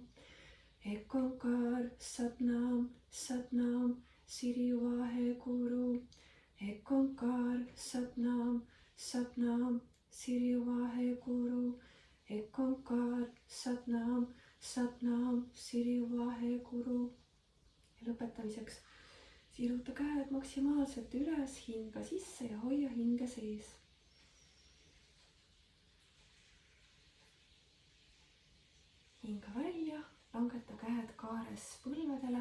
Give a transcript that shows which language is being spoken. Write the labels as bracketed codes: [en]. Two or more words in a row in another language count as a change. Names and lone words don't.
[pa] ਇਕ ਓਅੰਕਾਰ, ਸਤਿਨਾਮ, ਸਤਿਨਾਮ, ਸਿਰੀ ਵਾਹਿਗੁਰੂ. ਇਕ ਓਅੰਕਾਰ, ਸਤਿਨਾਮ, ਸਤਿਨਾਮ, ਸਿਰੀ ਵਾਹਿਗੁਰੂ. ਇਕ ਓਅੰਕਾਰ, ਸਤਿਨਾਮ, ਸਤਿਨਾਮ, ਸਿਰੀ ਵਾਹਿਗੁਰੂ. [et] Ja lõpetamiseks siruta käed maksimaalselt üles, hinga sisse ja hoia hinge sees. Hinga välja, langeta käed kaares põlvedele.